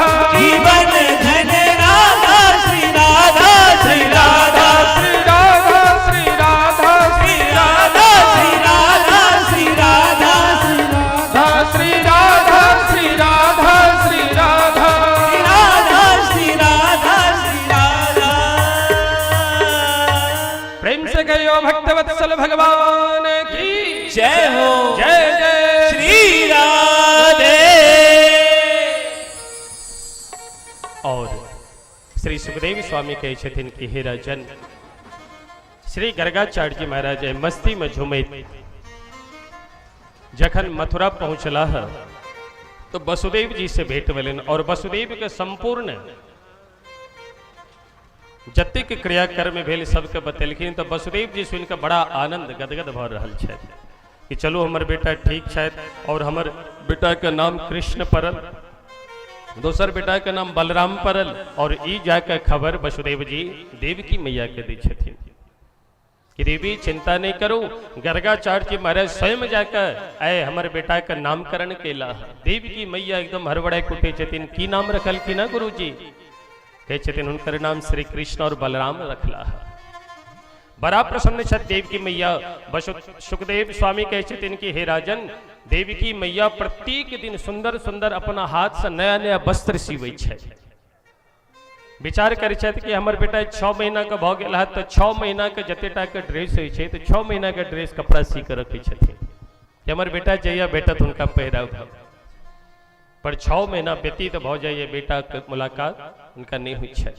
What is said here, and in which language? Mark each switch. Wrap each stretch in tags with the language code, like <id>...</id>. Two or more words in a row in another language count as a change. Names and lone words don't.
<mai>जीवन धन राधा श्री राधा श्री राधा, श्री राधा श्री राधा श्री राधा श्री राधा श्री राधा श्री राधा श्री राधा श्री राधा, श्री राधा श्री राधा। प्रेम से कहियो भक्तवत्सल भगवान की जय हो, जय जय श्री राधे। और श्री सुखदेव स्वामी कहे छथिन कि हे राजन, श्री गर्गाचार्य जी महाराज मस्ती में झूमैत जखन मथुरा पहुंचला है तो वसुदेव जी से भेंट भेलन, और वसुदेव के संपूर्ण जतेक क्रियाकर्म भेल सबके बतेलखिन। तो वसुदेव जी सुन के बड़ा आनंद गदगद भ रहल छथि कि चलो हमर बेटा ठीक छथि, और हमर बेटा के नाम कृष्ण पड़ल, दोसर बेटा के नाम बलराम पड़ल, और ई जाके खबर वसुदेव जी देवकी मैया के दै छथिन कि देवी चिंता नहीं करो, गर्गाचार्य जी महाराज स्वयं जाकर आए हमर बेटा का नामकरण केला। देवकी मैया एकदम हड़बड़ाई कुटे छथिन, की नाम रखल की ना गुरु जी? कहे छथिन उनकर नाम श्री कृष्ण और बलराम रखला। बड़ा प्रसन्न छथि देवकी मैया। सुखदेव स्वामी कहे छथिन कि हे राजन, देवकी मैया प्रत्येक दिन सुंदर सुंदर अपना हाथ से नया नया वस्त्र सीवै छै। विचार करै छथि कि हमर बेटा 6 महीना के भऽ गेल है, तो 6 महीना के जतेटा के ड्रेस होइ छै, तो 6 महीना के ड्रेस कपड़ा सी के रखै छथिन कि हमर बेटा जहिया भेटत हुनका पहिराव। पर 6 महीना व्यतीत भऽ जाइए, बेटा के मुलाकात उनका नहीं होइ छै।</mai>